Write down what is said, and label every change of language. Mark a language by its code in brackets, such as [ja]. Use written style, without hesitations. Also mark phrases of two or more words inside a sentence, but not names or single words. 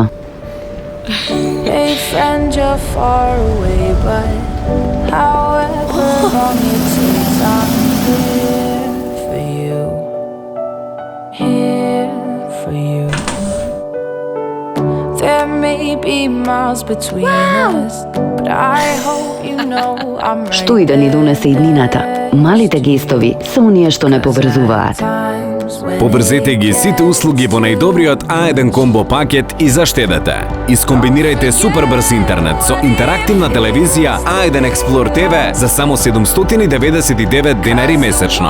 [en] Hey friend, you're far away, but however long it takes, I'm here for you. Here for you. There may be miles between us, but I hope you know I'm right. [mk] Што и да ни донесе иднината, малите гестови се оние што не поврзуваат. Побрзете ги сите услуги во најдобриот A1 комбо пакет и заштедете. Искомбинирајте супер брз интернет со интерактивна телевизија A1 Explore TV за само 799 денари месечно.